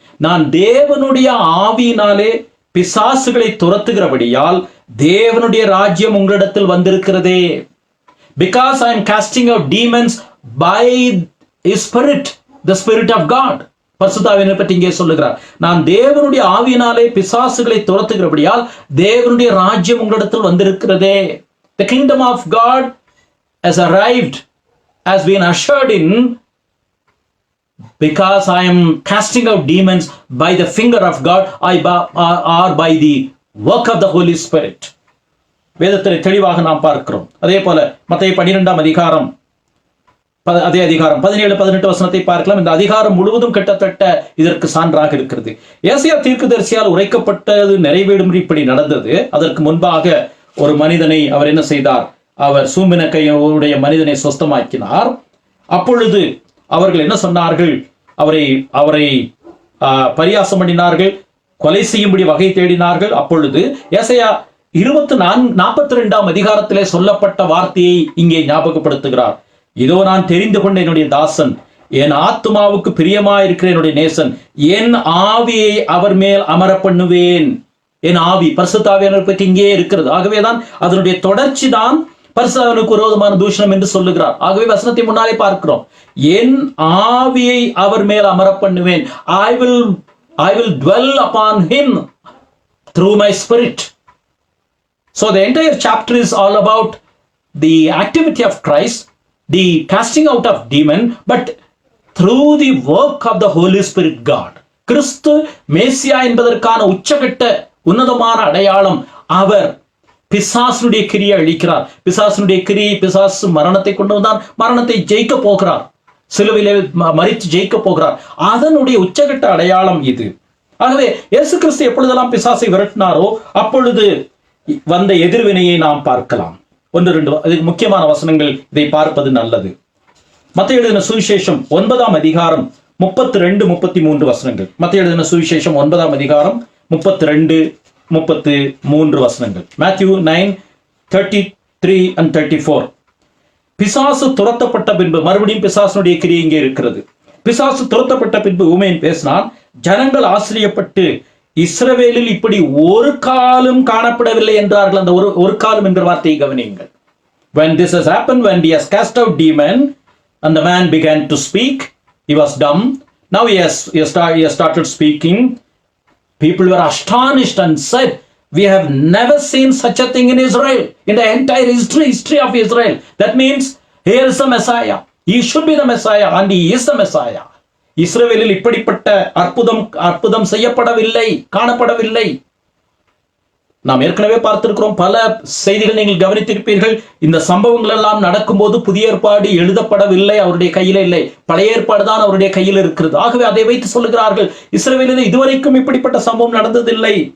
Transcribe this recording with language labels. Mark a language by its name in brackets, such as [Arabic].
[Tamil] நான் தேவனுடைய ஆவியினாலே பிசாசுகளை துரத்துகிறபடியால் தேவனுடைய ராஜ்யம் உங்களிடத்தில் வந்திருக்கிறதே. [English] Because I am casting out demons by His Spirit the Spirit of God. [Tamil] பரிசுத்தாவியனை பற்றி இங்கே சொல்லுகிறார், நான் தேவனுடைய ஆவியினாலே பிசாசுகளை துரத்துகிறபடியால் தேவனுடைய ராஜ்யம் உங்களிடத்தில் வந்திருக்கிறதே. [English] The kingdom of God has arrived, has been ushered in, because I am casting out demons by the finger of God or by the work of the Holy Spirit. [Tamil] வேதத்தில் தெளிவாக நாம் பார்க்கிறோம். அதே போல மத்தேயு 12ஆம் அதிகாரம் அதே அதிகாரம் 17-18 வசனத்தை பார்க்கலாம். இந்த அதிகாரம் முழுவதும் கிட்டத்தட்ட இதற்கு சான்றாக இருக்கிறது. ஏசாயா தீர்க்கதரிசியால் உரைக்கப்பட்டது நிறைவேறும் இப்படி நடந்தது. அதற்கு முன்பாக ஒரு மனிதனை அவர் என்ன செய்தார்? அவர் சூம்பின கையுடைய மனிதனை சொஸ்தமாக்கினார். அப்பொழுது அவர்கள் என்ன சொன்னார்கள்? அவரை பரியாசம் பண்ணினார்கள், கொலை செய்யும்படி வகை தேடினார்கள். அப்பொழுது ஏசாயா 42ஆம் அதிகாரத்திலே சொல்லப்பட்ட வார்த்தையை இங்கே ஞாபகப்படுத்துகிறார். இதோ நான் தெரிந்து கொண்ட என்னுடைய தாசன், என் ஆத்துமாவுக்கு பிரியமாயிருக்கிற என்னுடைய நேசன், என் ஆவியை அவர் மேல் அமர பண்ணுவேன். என் ஆவி பரிசுத்த ஆவியானவரை பற்றி இங்கே இருக்கிறது. ஆகவேதான் அதனுடைய தொடர்ச்சி தான் பரிசுத்தனுக்கு விரோதமான தூஷணம் என்று சொல்லுகிறார். ஆகவே வசனத்தை முன்னாலே பார்க்கிறோம், என் ஆவியை அவர் மேல் அமர பண்ணுவேன். [English] I will dwell upon him through my spirit. So the entire chapter is all about the activity of Christ, the casting out of demon, but through the work of the Holy Spirit God. [Tamil] கிறிஸ்து மேசியா என்பதற்கான உச்சகட்ட உன்னதமான அடையாளம். அவர் பிசாசுடைய கிரியை அழிக்கிறார். பிசாசுடைய கிரியை, பிசாசு மரணத்தை கொண்டு வந்தார், மரணத்தை ஜெயிக்க போகிறார், சிலுவையிலே மரித்து ஜெயிக்க போகிறார். அதனுடைய உச்சகட்ட அடையாளம் இது. ஆகவே இயேசு கிறிஸ்து எப்பொழுதெல்லாம் பிசாசை விரட்டினாரோ அப்பொழுது வந்த எதிர்வினையை நாம் பார்க்கலாம். 1-2 அதுக்கு முக்கியமான வசனங்கள், இதை பார்ப்பது நல்லது. மத்தேயு எழுதின சுவிசேஷம் 9ஆம் அதிகாரம் 32-33 வசனங்கள். மத்தேயு எழுதின சுவிசேஷம் 9ஆம் அதிகாரம் 32-33 வசனங்கள். [English] Matthew 9:33 and 34. [Tamil] பிசாசு துரத்தப்பட்ட பின்பு, மறுபடியும் பிசாசுடைய கிரியை இங்கே இருக்கிறது. பிசாசு துரத்தப்பட்ட பின்பு ஊமையன் பேசினான். ஜனங்கள் ஆச்சரியப்பட்டு, இஸ்ரவேலில் இப்படி ஒரு காலம் காணப்படவில்லை என்றார்கள். அந்த ஒரு காலம் என்ற வார்த்தையை கவனியுங்கள். [English] When this has happened, when he has cast out demon and the man began to speak, he was dumb. Now he has started speaking. People were astonished and said, we have never seen such a thing in Israel, in the entire history of Israel. That means here is the Messiah. He should be the Messiah and he is the Messiah. [Tamil] இஸ்ரவேலில் இப்படிப்பட்ட அற்புதம் செய்யப்படவில்லை, காணப்படவில்லை. நாம் ஏற்கனவே பார்த்திருக்கிறோம். பல செய்திகள் நீங்கள் கவனித்திருப்பீர்கள். இந்த சம்பவங்கள் எல்லாம் நடக்கும்போது புதிய ஏற்பாடு எழுதப்படவில்லை, அவருடைய கையில இல்லை. பழைய ஏற்பாடு தான் அவருடைய கையில் இருக்கிறது. ஆகவே அதை வைத்து சொல்லுகிறார்கள், இஸ்ரவேலில் இதுவரைக்கும் இப்படிப்பட்ட சம்பவம் நடந்ததில்லை.